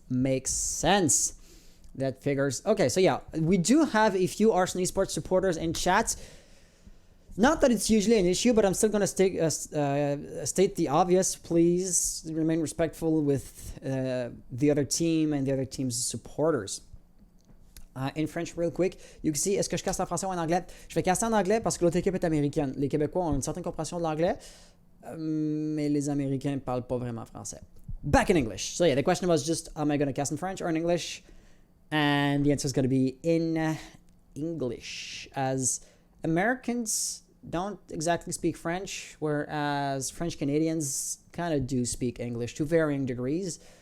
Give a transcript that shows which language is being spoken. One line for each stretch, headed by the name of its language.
English: Makes sense. That figures. Okay, so yeah, we do have a few Arson Esports supporters in chat. Not that it's usually an issue, but I'm still going to state the obvious. Please remain respectful with the other team and the other team's supporters. In French, real quick, you can see,
French: est-ce que je casse en français ou en anglais? Je vais casser en anglais parce que l'autre équipe est américaine. Les Québécois ont une certaine compréhension de l'anglais, mais les Américains ne parlent pas vraiment français.
English: Back in English. So yeah, the question was just, am I going to cast in French or in English? And the answer is going to be in English, as Americans don't exactly speak French, whereas French Canadians kind of do speak English to varying degrees.